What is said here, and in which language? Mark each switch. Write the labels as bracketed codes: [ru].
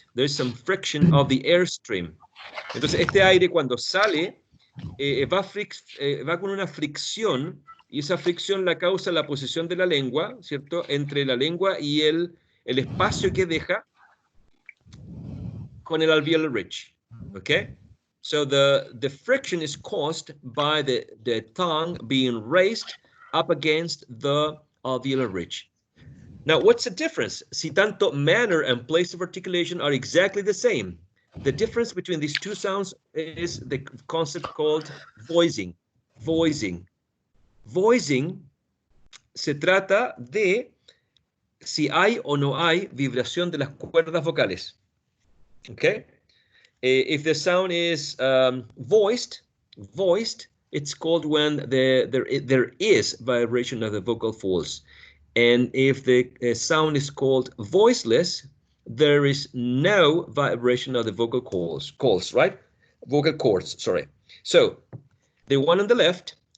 [en] There's some friction of the airstream. [es] Entonces, este aire cuando sale, va con una fricción, y esa fricción la causa la posición de la lengua, ¿cierto? Entre la lengua y el espacio que deja con el alveolar ridge, okay? [en] So the friction is caused by the tongue being raised up against the alveolar ridge. Now, what's the difference? [es] Si tanto [en] manner and place of articulation are exactly the same, the difference between these two sounds is the concept called voicing. [es] Voicing se trata de si hay o no hay vibración de las cuerdas vocales. [en] Okay? If the sound is voiced, it's called when there is vibration of the vocal folds. And if the sound is called voiceless, there is no vibration of the vocal cords, right? Vocal cords, sorry. So, the one on the left,